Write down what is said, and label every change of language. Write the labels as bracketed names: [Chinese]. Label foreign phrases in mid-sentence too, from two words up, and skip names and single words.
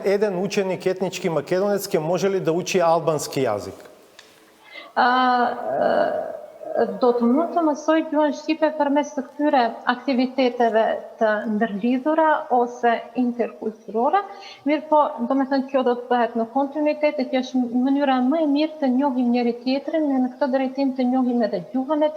[Macedonian] еден ученик етнички македонец ќе може ли да учи албански јазик? [Albanian] Do të mund të mësoj gjuhën shqipe përmes të këtyre aktiviteteve të ndërlidhura ose interkulturore, mirë po, do me thënë kjo do të bëhet në kontinuitet, e kjo është mënyra më e mirë të njohim njëri tjetrin, në këtë drejtim të njohim edhe gjuhën e